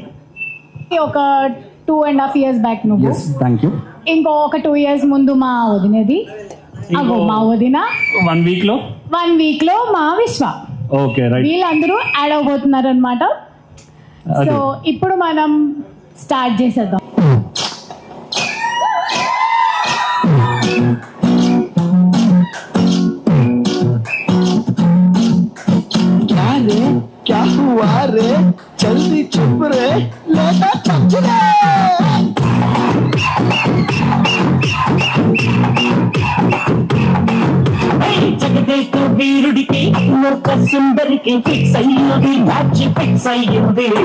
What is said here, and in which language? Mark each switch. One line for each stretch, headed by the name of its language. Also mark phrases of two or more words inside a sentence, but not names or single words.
Telugu: ఒక 2.5 years బ్యాక్ నువ్వు, ఇంకో ఒక 2 years ముందు మా వదినది, మా వదిన 1 week లో మా విశ్వ.
English: okay right,
Telugu: వీళ్ళందరూ యాడ్ అవబోతున్నారు అనమాట. సో ఇప్పుడు మనం స్టార్ట్ చేసేద్దాం.
Hindi: क्या हुआ रे, जल्दी चुप रे, लेटा चुप रे.
Telugu: జగదేక వీరుడికి ఒక సుందరికి ఫిక్స్ అయ్యింది,
English: match fix
Telugu: అయ్యింది.